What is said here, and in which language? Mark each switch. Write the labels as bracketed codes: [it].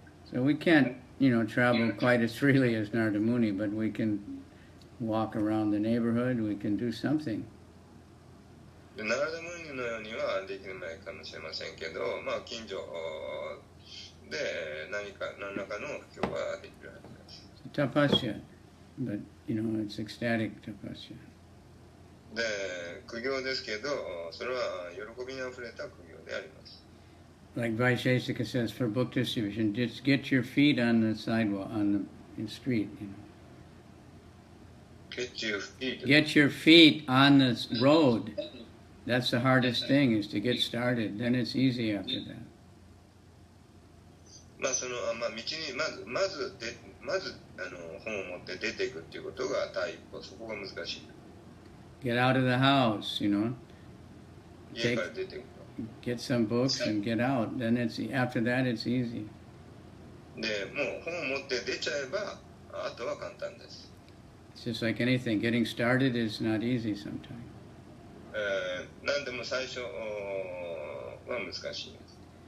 [en] So we can't, travel quite as freely as Narada Muni, but we can walk around the neighborhood. We can do something. [ja] ナラダムニのようにはできないかもしれませんけど、まあ近所で何らかの布教はできるはずです。 [en] Tapasya, but it's ecstatic tapasya. [ja] で、苦行ですけど、それは喜びにあふれた苦行であります。 [en] Like Vaisheshika says, for book distribution, just get your feet on the sidewalk, on the street. Get your feet. Get your feet on the road. That's the hardest thing, is to get started. Then it's easy after that. [ja] まあ道にまず本を持って出ていくっていうことが第一歩、そこが難しい。 [en] Get out of the house, [ja] 家から出ていくと。 [en] Get some books and get out. Then after that it's easy. [ja] で、もう本を持って出ちゃえば、あとは簡単です。 [en] It's just like anything. Getting started is not easy sometimes. [ja] 何でも最初は難しいです。